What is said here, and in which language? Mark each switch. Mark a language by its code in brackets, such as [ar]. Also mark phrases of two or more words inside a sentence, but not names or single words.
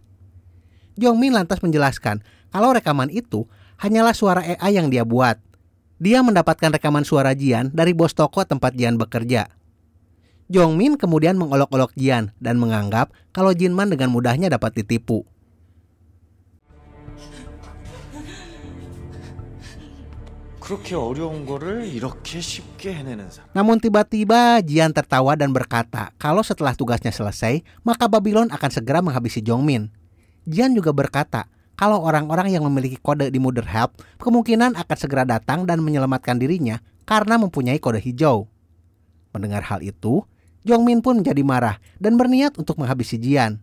[id] Jongmin lantas menjelaskan kalau rekaman itu hanyalah suara AI yang dia buat. Dia mendapatkan rekaman suara Jian dari bos toko tempat Jian bekerja. Jongmin kemudian mengolok-olok Jian dan menganggap kalau Jinman dengan mudahnya dapat ditipu. [ko] 그렇게 어려운 거를 이렇게 쉽게 해내는 사람. [id] Namun tiba-tiba Jian tertawa dan berkata kalau setelah tugasnya selesai, maka Babylon akan segera menghabisi Jongmin. Jian juga berkata kalau orang-orang yang memiliki kode di Mother Help kemungkinan akan segera datang dan menyelamatkan dirinya karena mempunyai kode hijau. Mendengar hal itu, Jongmin pun menjadi marah dan berniat untuk menghabisi Jian.